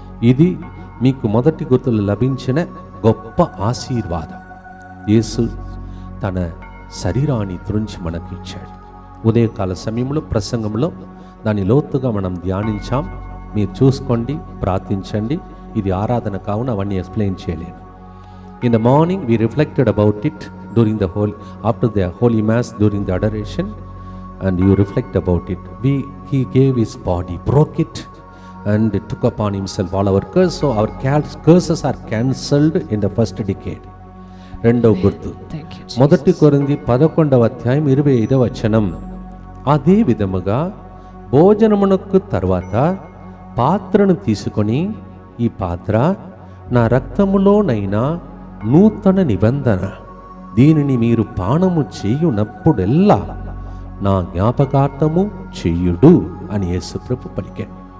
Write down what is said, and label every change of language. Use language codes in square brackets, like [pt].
[te] ఇది మీకు మొదటి గుర్తులు లభించిన గొప్ప ఆశీర్వాదం. యేసు తన శరీరాన్ని త్రుంచి మనకు ఇచ్చాడు. ఉదయకాల సమయంలో ప్రసంగంలో దాని లోతుగా మనం ధ్యానించాం. మీరు చూసుకోండి, ప్రార్థించండి. ఇది ఆరాధన కావున అవన్నీ ఎక్స్ప్లెయిన్ చేయలేను. [en] In the morning we reflected about it during the whole, after the Holy Mass, during the adoration, and you reflect about it. He gave his body, broke it, and took upon himself all our curses. So our curses are cancelled in the first decade. [te] రెండవ గుర్తు మొదటి కొరింథీ 11వ అధ్యాయం 25వ వచనం. అదే విధముగా భోజనమునకు తర్వాత పాత్రను తీసుకొని, ఈ పాత్ర నా రక్తములోనైనా నూతన నిబంధన, దీనిని మీరు పానము చేయునప్పుడెల్లా నా జ్ఞాపకార్థము చేయుడు అని యేసుప్రభు పలికాడు.